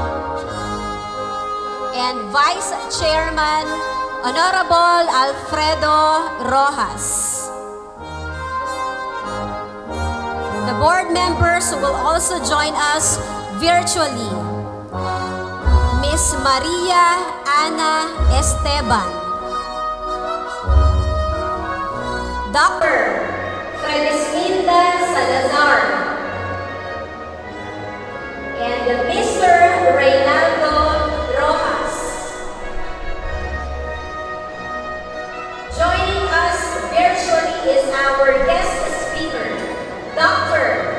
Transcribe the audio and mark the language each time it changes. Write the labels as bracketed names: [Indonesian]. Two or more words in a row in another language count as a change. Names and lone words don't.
[English] And Vice Chairman, Honorable Alfredo Rojas. The board members will also join us virtually. Ms. Maria Ana Esteban. Dr. Fredesminda Salazar. And Mr. Reynaldo Rojas. Joining us virtually is our guest speaker, Dr.